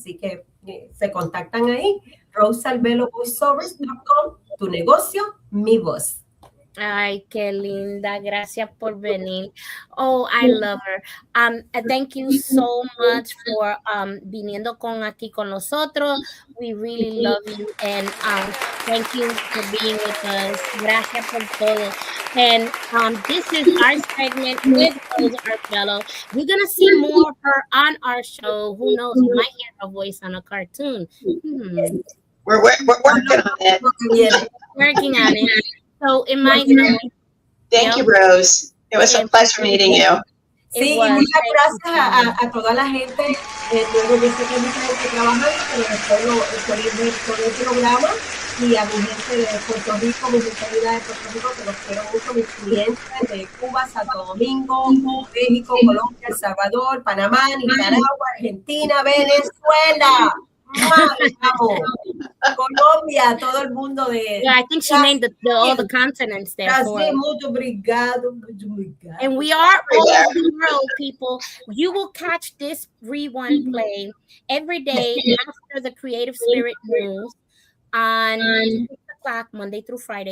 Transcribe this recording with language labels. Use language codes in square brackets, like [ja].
[es] Así que se contactan ahí, rosalbelovoiceovers.com, tu negocio, mi voz. Ay, qué linda. Gracias por venir. [en] Oh, I love her. Thank you so much for [es] viniendo aquí con nosotros. [en] We really love you and thank you for being with us. [es] Gracias por todo. [en] And this is our segment with Rose Arbello. We're gonna see more of her on our show. Who knows? We might hear her voice on a cartoon. We're working on it. Working on it. So, Thank you, Rose. It was a pleasure meeting you. [es] Sí, y muchas gracias a toda la gente. Luego yo sé que hay mucha gente trabajando, pero después estoy en el programa y a mi gente de Puerto Rico, mi gente de Puerto Rico, que los quiero mucho, mis clientes de Cuba, Santo Domingo, México, Colombia, El Salvador, Panamá, Nicaragua, Argentina, Venezuela. Colombia, todo el mundo de. [en] Yeah, I think she named all the continents there. [pt] Mucho obrigado. [en] And we are all over the world, people. You will catch this rerun play every day after the Creative Spirit News on 6 o'clock, Monday through Friday.